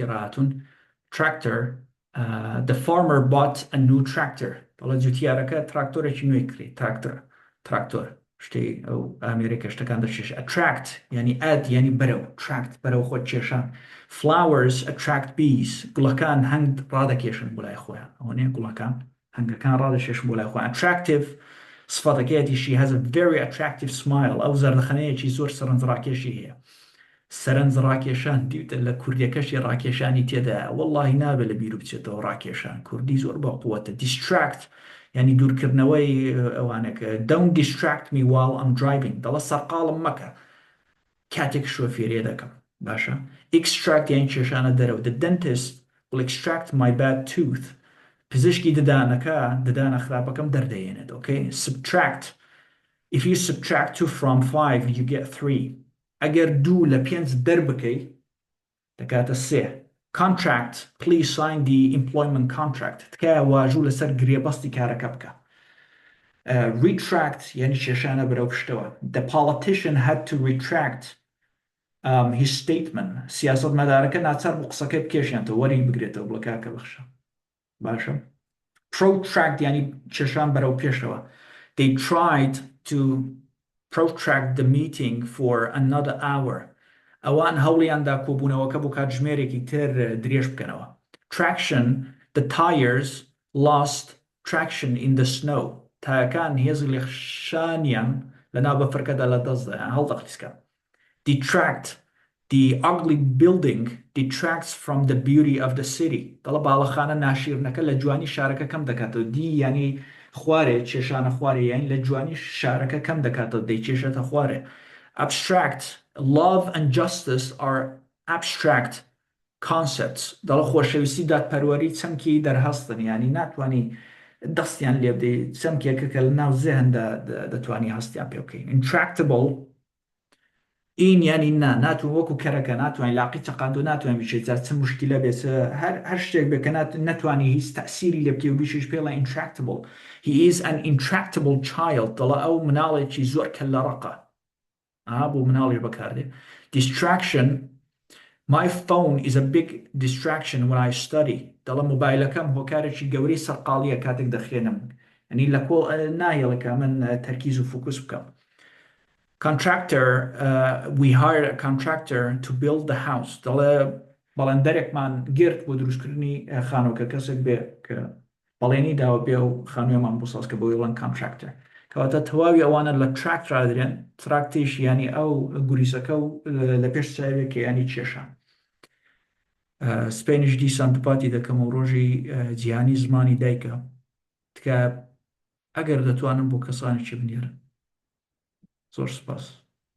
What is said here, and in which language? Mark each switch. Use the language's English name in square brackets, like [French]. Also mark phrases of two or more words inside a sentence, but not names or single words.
[Central Kurdish] ڕاتون [English] tractor the farmer bought a new tractor [Central Kurdish] دەڵە جوتیارەکە تراکتۆرێکی نوێی کڕی تراکتۆر شتەی ئەو ئامێریکا شتەکان دەچێش attract ینی ئەد ینی بەرەو tract بەرەو خۆت کێشان [English] flowers attract bees [Central Kurdish] گوڵەکان هەنگ ڕادەکێشن بۆ لای خۆیان ئەوە نیە گوڵەکان هەنگەکان ڕادەکێشن بۆ لای خۆیان attractive سفەتەکەیەتی [English] she has a very attractive smile [Central Kurdish] ئەو زەردەخەنەیەکی زۆر سەرنجڕاکێشی هەیە سەرنج ڕاکێشان دیوتە لە کوردیەکەشی ڕاکێشانی تێدا وەڵڵاهی نابێت لە بیر بچێتەوە ڕاکێشان کوردی زۆر بەقووەتە distract ینی دوورکردنەوەی ئەوانەکە [English] don't distract me while I'm driving [Central Kurdish] دەڵە سەرقاڵم مەکە کاتێک شۆفێریە دەکەم باشە extract یان کێشانە دەرەوە [English] the dentist will extract my bad tooth [Central Kurdish] پزیشکی ددانە خراپەکەم دەردەێنێت [English] okay subtract if you subtract 2 from 5 you get 3 [Central Kurdish] ئەگەر 2 لە 5 دەربکەی دەکاتە 3 [English] contract please sign the employment contract [Central Kurdish] تکایە واژوو لەسەر گرێبەستی کارەکە بکە retract یعنی کێشانە بەرەو پشتەوە [English] the politician had to retract his statement [Central Kurdish] سیاسەتمەدارەکە ناچار بۆ قسەکەی بکێشێنێتەوە وەری بگرێتەوە بڵە کاکە بەخشە باشە protract ینی کێشان بەرەو پێشەوە [English] they tried to protract the meeting for another hour [Central Kurdish] ئەوان هەوڵیاندا کۆبوونەوەکە بۆ کاتژمێرێکی تر درێژ بکەنەوە [English] traction the tires lost traction in the [Central Kurdish] snow تایەکان هێزی لێخشانیان لەناو بەفرکەدا لە دەستدا هەڵدەخلیسکە [English] detract the ugly building detracts from the beauty of the city [Central Kurdish] دەڵە باڵەخانە ناشیرنەکە لە جوانی شارەکە کەم دەکاتەوە دی ینی خوارێ کێشانە خوارێ یانی لە جوانی شارەکە کەم دەکاتەوە دەیکێشێتە خوارێ [English] abstract love and justice are abstract concepts [Central Kurdish] دەڵە خۆشەویستی دادپەروەری چەمکی دەرهەستن ینی ناتوانانی دەستیان لێ بدەیت چەمکێکە کە لە ناو زێهندا دەتوانی هەستیان پێ بکەین intractable این ینی ناتوان وەکو کەرەکە ناتوانین لاقی چەقاند و ناتوانین بچێت چ مشکلە بێت هەر شتێک بکە ناتوانانی هیچ تەسیری لێ بکە و بیشش پێڵە [English] intractable he is an intractable child [Central Kurdish] دەڵە ئەو مناڵێکی زۆر کە لە ڕقە بۆ مناڵی بەکاردێ [English] distraction my phone is a big distraction when I study [Central Kurdish] دەڵە مۆبایلەکەم هۆکارێکی گەورەی سەرقاڵیە کاتێک دەخوێنم ینی لە کۆڵ نایەڵەکە من تەرکیز و فوکوس بکەم [English] contractor we hired a contractor to build the house [Central Kurdish] دەڵێ بەڵێندەرێکمان گرت بۆ دروستکردنی خانووکە کەسێک بێ کە بەڵێنی داوە بێ و خانوێمان بۆ سازکە بۆ وڵەن contractor کەواتە تەواوی ئەوانە لە تراکت ڕادرێن تراکتیش ینی ئەو گوریسەکە و لە پێش چاوێکە ینی کێشان سپێنیش دیسان دووپاتی دەکەم و ڕۆژی جیهانی زمانی دایکە تکە ئەگەر دەتوانم بۆ کەسانێکی بنێرن زۆر سپاس